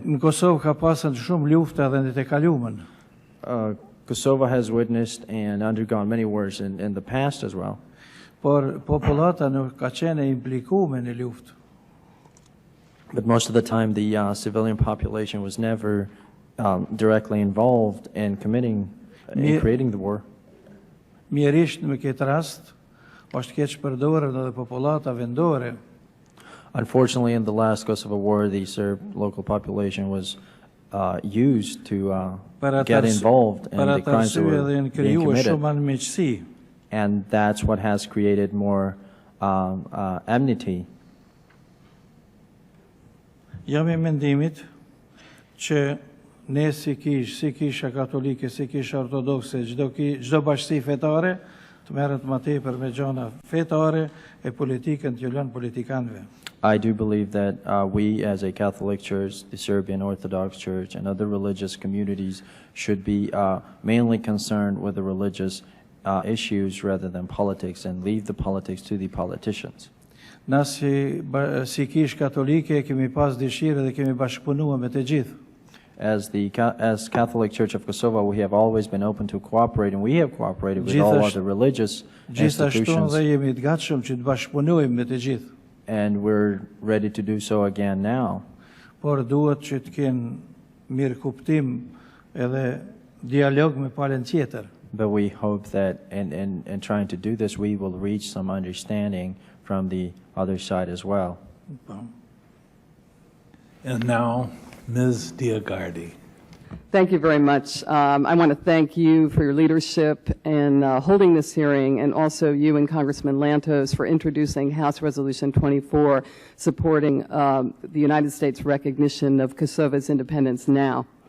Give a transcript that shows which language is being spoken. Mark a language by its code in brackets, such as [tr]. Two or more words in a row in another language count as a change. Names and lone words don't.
[sq] Në Kosovë ka pasën shumë lufta edhe në të kaluamën. [en] Kosovo has witnessed and undergone many wars in the past as well. [sq] Por popullata nuk ka qenë e implikuar në luftë. [en] But most of the time, the civilian population was never directly involved in creating the war. [sq] Mjerisht në këtë rast është keq përdorur edhe popullata vendore. [en] Unfortunately, in the last Kosovo war, the Serb local population was used to get involved in the crimes that were being committed. [sq] Shumë anëmiqësi. [en] And that's what has created more enmity. [sq] Jam I mendimit që ne si kisha katolike, si kisha ortodokse, çdo bashkësi fetare të merret më tepër me gjëna fetare e politikën të lënë politikanëve. [en] I do believe that we, as a Catholic Church, the Serbian Orthodox Church, and other religious communities should be mainly concerned with the religious issues rather than politics, and leave the politics to the politicians. [sq] Na si kish katolike kemi pas dëshirë dhe kemi bashkëpunuar me të gjithë. [en] As Catholic Church of Kosovo, we have always been open to cooperate, and we have cooperated with all other religious [sq] Gjithashtu [en] institutions, [sq] dhe jemi të gatshëm që të bashkëpunojmë me të gjithë. [en] and we're ready to do so again now. [sq] Por duhet që të kenë mirë kuptim edhe dialog me palën tjetër. [en] but we hope that in trying to do this, we will reach some understanding from the other side as well. And now, Ms. DioGuardi. Thank you very much. I want to thank you for your leadership in holding this hearing, and also you and Congressman Lantos for introducing House Resolution 24, supporting the United States recognition of Kosovo's independence now.